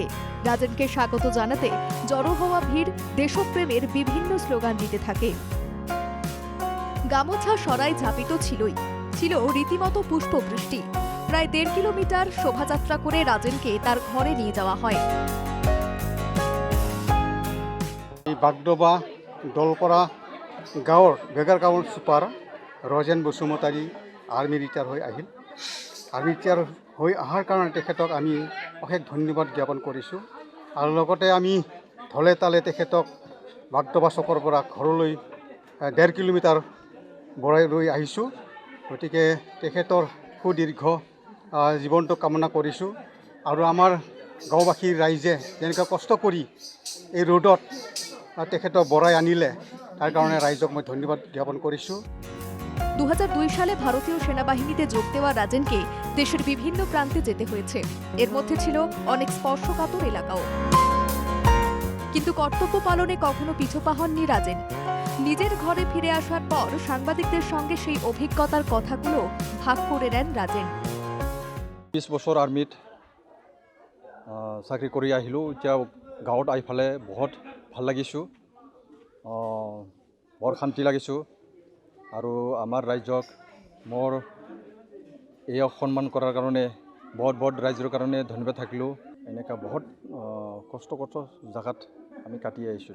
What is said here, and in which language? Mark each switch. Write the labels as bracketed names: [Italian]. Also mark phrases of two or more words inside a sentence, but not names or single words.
[Bangla] রাজেনকে স্বাগত জানাতে জড়ো হওয়া ভিড় দেশপ্রেমের বিভিন্ন স্লোগান দিতে থাকে। গামোছা সরাই ঝাপিত ছিলই, ছিল রীতিমতো পুষ্পবৃষ্টি। প্রায় 1.5 কিলোমিটার শোভাযাত্রা করে রাজেনকে তার ঘরে নিয়ে যাওয়া হয়। [Assamese] বাগডোবা দলপাড়া গাঁৱৰ বেগাৰ গাঁৱৰ ছুপাৰ ৰজেন বসুমতাৰী [English] army retire [Assamese] হৈ আহিল। [English] army retire [Assamese] হৈ অহাৰ কাৰণে তেখেতক আমি অশেষ ধন্যবাদ জ্ঞাপন কৰিছোঁ। আৰু লগতে আমি ঢলে তালে তেখেতক বাগডোবা চকৰ পৰা ঘৰলৈ 1.5 কিলোমিটাৰ বৰাই লৈ আহিছোঁ। গতিকে তেখেতৰ সুদীৰ্ঘ জীৱনটো কামনা কৰিছোঁ। আৰু আমাৰ গাঁওবাসীৰ ৰাইজে যেনেকৈ কষ্ট কৰি এই ৰ'দত তেখেতক বৰাই আনিলে [Bangla] তার কারণে [Assamese] রাইজক মই ধন্যবাদ জ্ঞাপন করেছি। [Bangla] 2002 সালে ভারতীয় সেনাবাহিনীতে যোগ দেওয়া রাজেনকে দেশের বিভিন্ন প্রান্তে যেতে হয়েছে। এর মধ্যে ছিল অনেক স্পর্শকাতর এলাকাও। কিন্তু কর্তব্য পালনে কখনো পিছপা হননি রাজেন। নিজের ঘরে ফিরে আসার পর সাংবাদিকদের সঙ্গে সেই অভিজ্ঞতার কথাগুলো ভাগ করে নেন রাজেন। [Assamese] 20 বছর আর্মিত চাকরি কৰি আহিলোঁ। এতিয়া গাঁৱত আহি ফালে বহুত ভাল লাগিছোঁ, বৰ শান্তি লাগিছোঁ। আৰু আমাৰ ৰাইজক মোৰ এই সন্মান কৰাৰ কাৰণে বহুত ৰাইজৰ কাৰণে ধন্যবাদ থাকিলোঁ। এনেকুৱা বহুত কষ্ট জেগাত আমি কাটি আহিছিলোঁ।